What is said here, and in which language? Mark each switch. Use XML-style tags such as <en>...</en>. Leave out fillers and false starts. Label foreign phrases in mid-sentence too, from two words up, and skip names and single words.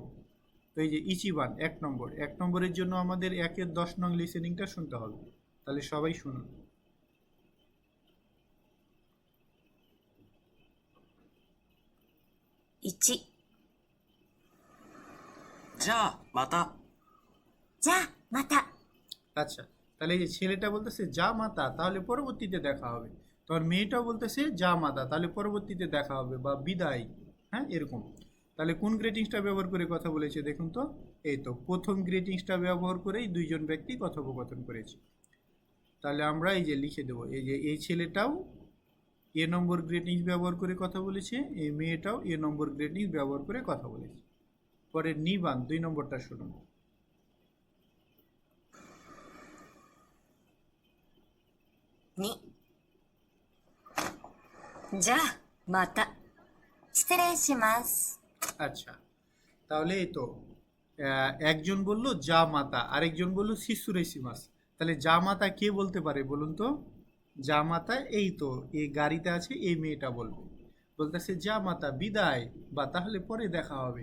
<bn>তো এই যে ইচিবান 1 নম্বর, 1 নম্বরের জন্য আমাদের 1-এর 10 নং লিসেনিংটা শুনতে হবে। তাহলে সবাই শুনুন।</bn> <ja>1、じゃあまた。じゃあまた。</ja> <bn>আচ্ছা, তাহলে এই যে ছেলেটা বলতেছে</bn> <ja>じゃあまた,</ja> <bn>তাহলে পরবর্তীতে দেখা হবে। তোমার মেয়েটাও বলতেছে</bn> <ja>じゃあまた,</ja> <bn>তাহলে পরবর্তীতে দেখা হবে বা বিদায়, হ্যাঁ, এরকম। তাহলে কোন গ্রেটিংসটা ব্যবহার করে কথা বলেছে দেখুন তো, এই তো প্রথম গ্রিটিংসটা ব্যবহার করেই দুইজন ব্যক্তি কথোপকথন করেছে। তাহলে আমরা এই যে লিখে দেবো, এই যে এই ছেলেটাও এ নম্বর গ্রিটিংস ব্যবহার করে কথা বলেছে, এই মেয়েটাও এ নম্বর গ্রিটিংস ব্যবহার করে কথা বলেছে। পরে নিবান 2 নম্বরটা শুনুন।</bn> <ja>2、じゃあまた。失礼します。</ja> <bn>আচ্ছা, তাহলে এই তো একজন বলল</bn> <ja>じゃあまた,</ja> <bn>আরেকজন বলল শিশুরেসিমাস। তাহলে</bn> <ja>じゃあまた</ja> <bn>কে বলতে পারে বলুন তো?</bn> <ja>じゃあまた</ja> <bn>এই তো এই গাড়িতে আছে এই মেয়েটা বলবে, বলতেছে</bn> <ja>じゃあまた</ja> <bn>বিদায়, বা তাহলে পরে দেখা হবে।</bn>